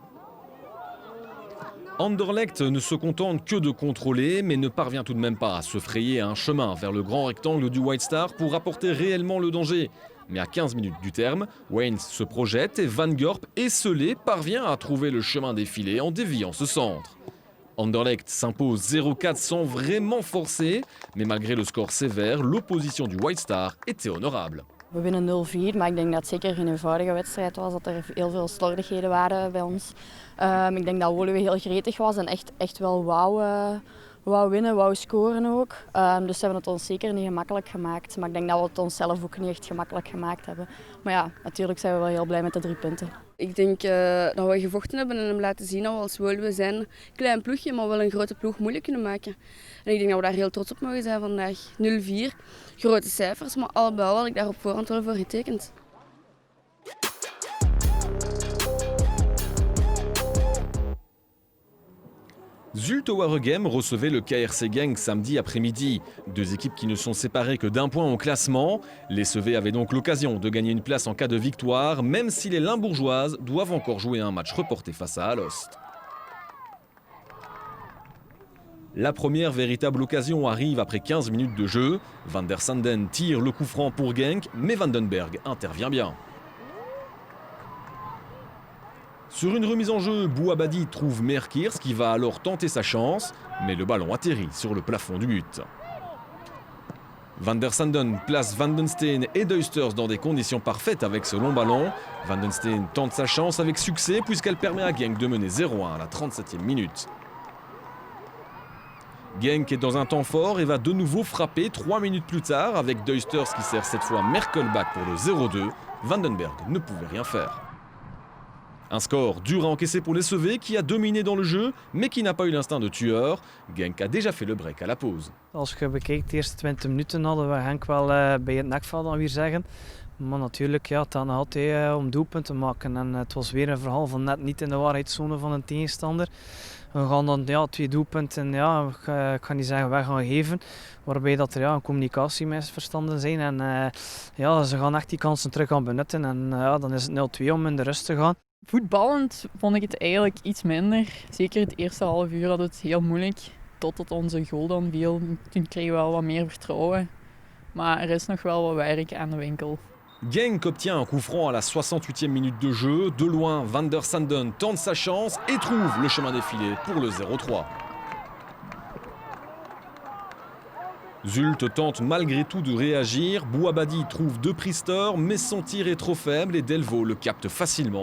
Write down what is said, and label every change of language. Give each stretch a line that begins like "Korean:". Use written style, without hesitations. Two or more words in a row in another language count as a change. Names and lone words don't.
French: Anderlecht ne se contente que de contrôler, mais ne parvient tout de même pas à se frayer un chemin vers le grand rectangle du White Star pour apporter réellement le danger. Mais à 15 minutes du terme, Waynes se projette et Van Gorp, esselé, parvient à trouver le chemin des filets en déviant ce centre. Anderlecht s'impose 0-4 sans vraiment forcer, mais malgré le score sévère, l'opposition du White Star était honorable.
Dutch: We winnen 0-4, maar ik denk dat het zeker geen eenvoudige wedstrijd was, dat er heel veel slordigheden waren bij ons. Ik denk dat Woluwe heel gretig was en echt wel wou winnen, wou scoren ook. Dus ze hebben het ons zeker niet gemakkelijk gemaakt. Maar ik denk dat we het onszelf ook niet echt gemakkelijk gemaakt hebben. Maar ja, natuurlijk zijn we wel heel blij met de 3 punten. Ik denk dat we gevochten hebben en hem laten zien dat we als Woluwe zijn. Een klein ploegje, maar wel een grote ploeg moeilijk kunnen maken. En ik denk dat we daar heel trots op mogen zijn vandaag. 0-4, grote cijfers, maar al bij al had ik daar op voorhand wel voor getekend.
French: Zulte Waregem recevait le KRC Genk samedi après-midi. Deux équipes qui ne sont séparées que d'un point au classement. Les Sevets avaient donc l'occasion de gagner une place en cas de victoire, même si les Limbourgeoises doivent encore jouer un match reporté face à Alost. La première véritable occasion arrive après 15 minutes de jeu. Van der Sanden tire le coup franc pour Genk, mais Vandenberg intervient bien. Sur une remise en jeu, Bouabadi trouve Merkirs qui va alors tenter sa chance, mais le ballon atterrit sur le plafond du but. Van der Sanden place Van den Steen et Duisters dans des conditions parfaites avec ce long ballon. Van den Steen tente sa chance avec succès puisqu'elle permet à Genk de mener 0-1 à la 37e minute. Genk est dans un temps fort et va de nouveau frapper 3 minutes plus tard avec Duisters qui sert cette fois Merkelbach pour le 0-2. Vandenberg ne pouvait rien faire. Un score dur à encaisser pour les Sevets qui a dominé dans le jeu, mais qui n'a pas eu l'instinct de tueur. Genk a déjà fait le break à la pause.
Dutch: Als je bekijkt, de eerste 20 minuten hadden we Genk wel bij het nekvel, dan weer zeggen. Maar natuurlijk, ja, het gaat nog altijd om doelpunten te maken. En het was weer een verhaal van net niet in de waarheidszone van een tegenstander. We gaan dan 2 doelpunten, ik ga niet zeggen weg gaan geven. Waarbij dat er een communicatiemisverstanden zijn. En ze gaan echt die kansen terug gaan benutten. En dan is het 0-2 om in de rust te gaan. Voetballend vond ik het eigenlijk iets minder. Zeker het eerste half uur hadden we het heel moeilijk. Totdat onze goal dan viel. Toen kregen we wel wat meer vertrouwen. Maar er is nog wel wat werk aan de winkel.
French: Genk obtient un coup franc à la 68e minute de jeu. De loin, Van der Sanden tente sa chance et trouve le chemin des filets pour le 0-3. Zulte tente malgré tout de réagir. Bouabadi trouve De Priester, mais son tir est trop faible et Delvaux le capte facilement.